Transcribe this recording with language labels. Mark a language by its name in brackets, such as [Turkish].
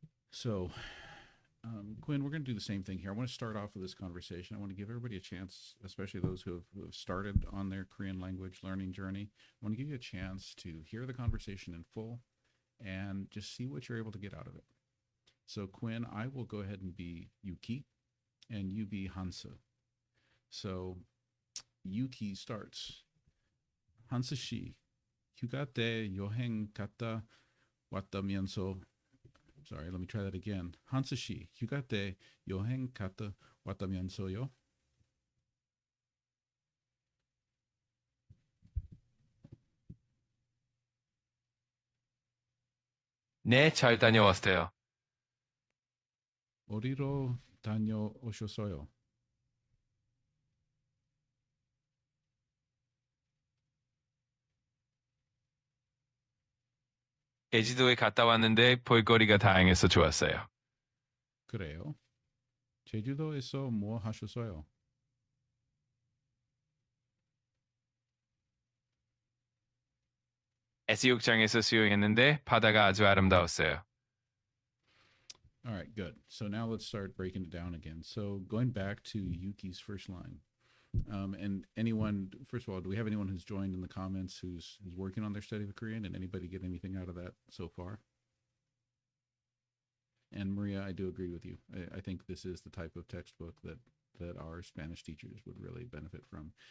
[English] So, Quinn, we're going to do the same thing here. I want to start off with this conversation. I want to give everybody a chance, especially those who have started on their Korean language learning journey. I want to give you a chance to hear the conversation in full and just see what you're able to get out of it. So, Quinn, I will go ahead and be Yuki, and you be Hansa. So, Yuki starts. [Korean] Hansa 씨, 휴가 때 여행 갔다 왔다면서. [English] Sorry, let me try that again. [Korean] Hansa 씨, 휴가 때 여행 갔다 왔다면서요? 네, 잘 다녀왔어요. 어디로 다녀오셨어요? 제주도에 갔다 왔는데 볼거리가 다양해서 좋았어요. 그래요? 제주도에서 뭐 하셨어요? 해수욕장에서 수영했는데 바다가 아주 아름다웠어요. [English] All right, good. So now let's start breaking it down again. So going back to Yuki's first line. And anyone, first of all, do we have anyone who's joined in the comments who's working on their study of Korean? And anybody get anything out of that so far? And Maria, I do agree with you. I think this is the type of textbook that our Spanish teachers would really benefit from.